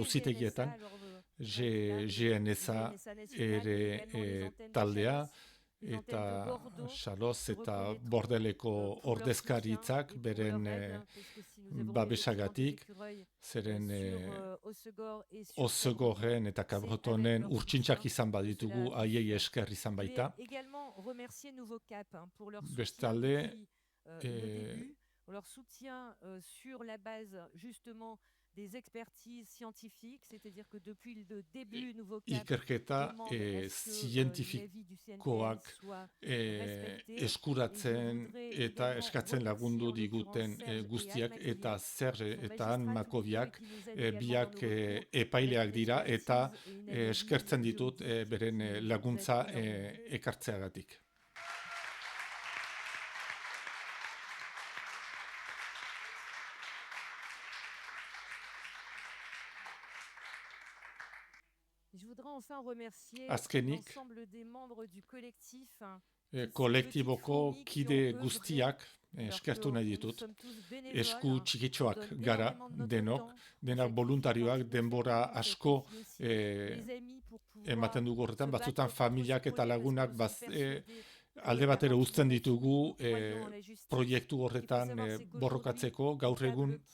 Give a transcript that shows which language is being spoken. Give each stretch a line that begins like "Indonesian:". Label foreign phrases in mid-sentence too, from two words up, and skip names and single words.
Basque: auzitegietan, GNSA ere taldea, eta Xaloz eta Bordeleko ordezkaritzak beren babesagatik, zeren Osegorren eta Cabretonen urtsintxak izan baditugu haiei esker izan baita. Bestalde,
French: leur soutien sur la base justement des expertises scientifiques, c'est-à-dire que depuis le début, Nouveau Cap
Basque: ikerketa zientifikoak eskuratzen eta eskatzen lagundu diguten guztiak eta Serge eta Han Makoviak biak epaileak dira eta eskertzen ditut beren laguntza ekartzeagatik.
French: Je voudrais enfin remercier
Basque: Azkenik,
French: l'ensemble des membres du collectif.
Basque: Kolektiboko kide guztiak eskertu nahi ditut. Esku txikitxoak gara denok, denak voluntarioak denbora asko ematen dugu horretan, batzutan familiak eta lagunak alde batera uzten ditugu proiektu horretan borrokatzeko gaur egun.